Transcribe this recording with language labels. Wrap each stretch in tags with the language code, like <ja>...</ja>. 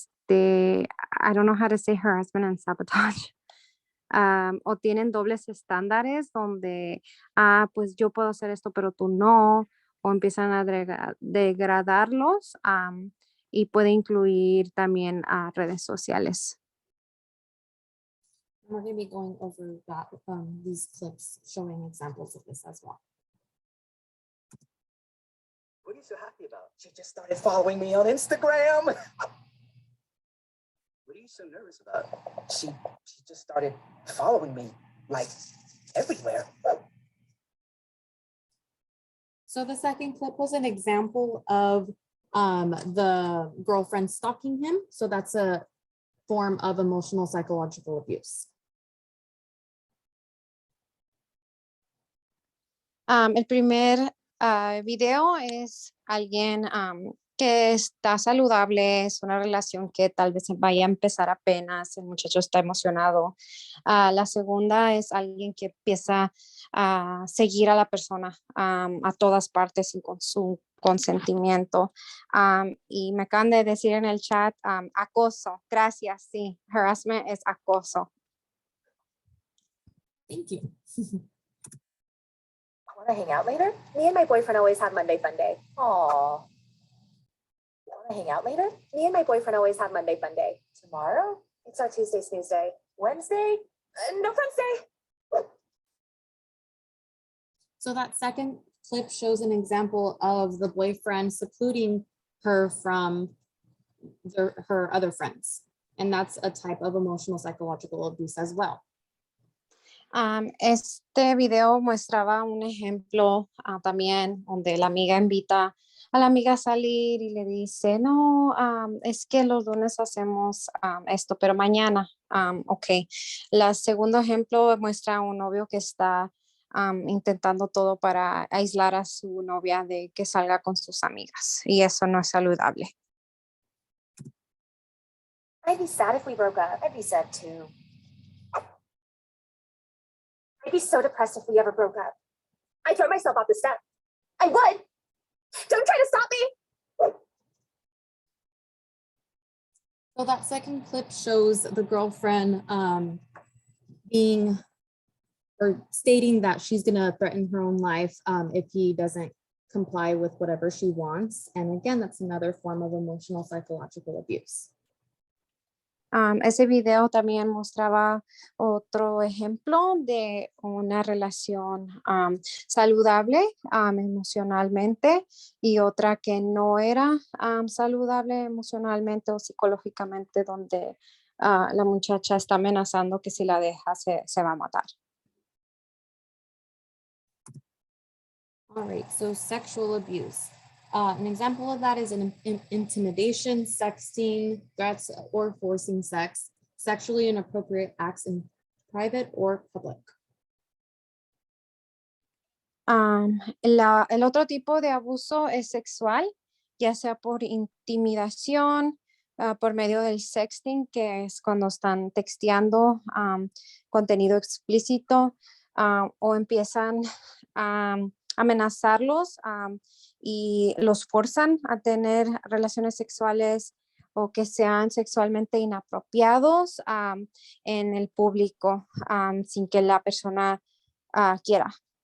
<en>I don't know how to say harassment and sabotage.</en> <es>O tienen dobles estándares donde, pues yo puedo hacer esto, pero tú no, o empiezan a degradarlos y puede incluir también redes sociales.</es> <en>We're going to be going over that, these clips showing examples of this as well. What are you so happy about? She just started following me on Instagram. What are you so nervous about? She just started following me like everywhere. So the second clip was an example of the girlfriend stalking him. So that's a form of emotional psychological abuse.</en> <es>El primer video es alguien que está saludable, es una relación que tal vez vaya a empezar apenas, el muchacho está emocionado. La segunda es alguien que empieza a seguir a la persona a todas partes y con su consentimiento. Y me acaban de decir en el chat, acoso, gracias, sí, harassment es acoso.</es> <en>Thank you. Wanna hang out later? Me and my boyfriend always have Monday fun day. Aw. Wanna hang out later? Me and my boyfriend always have Monday fun day. Tomorrow? It's our Tuesday snooze day. Wednesday? No friends day. So that second clip shows an example of the boyfriend secluding her from her other friends. And that's a type of emotional psychological abuse as well.</en> <es>Este video mostraba un ejemplo también donde la amiga invita a la amiga salir y le dice, no, es que los lunes hacemos esto, pero mañana, ok. El segundo ejemplo muestra a un novio que está intentando todo para aislar a su novia de que salga con sus amigas y eso no es saludable.</es> <en>I'd be sad if we broke up. I'd be sad too. I'd be so depressed if we ever broke up. I'd throw myself off the step. I would. Don't try to stop me. So that second clip shows the girlfriend being or stating that she's gonna threaten her own life if he doesn't comply with whatever she wants. And again, that's another form of emotional psychological abuse.</en> <es>Ese video también mostraba otro ejemplo de una relación saludable emocionalmente y otra que no era saludable emocionalmente o psicológicamente, donde la muchacha está amenazando que si la deja se va a matar.</es> <en>All right, so sexual abuse. An example of that is intimidation, sexting, threats, or forcing sex, sexually inappropriate acts in private or public.</en> <es>El otro tipo de abuso es sexual, ya sea por intimidación, por medio del sexting, que es cuando están texteando contenido explícito, o empiezan a amenazarlos y los forzan a tener relaciones sexuales o que sean sexualmente inapropiados en el público sin que la persona quiera.</es>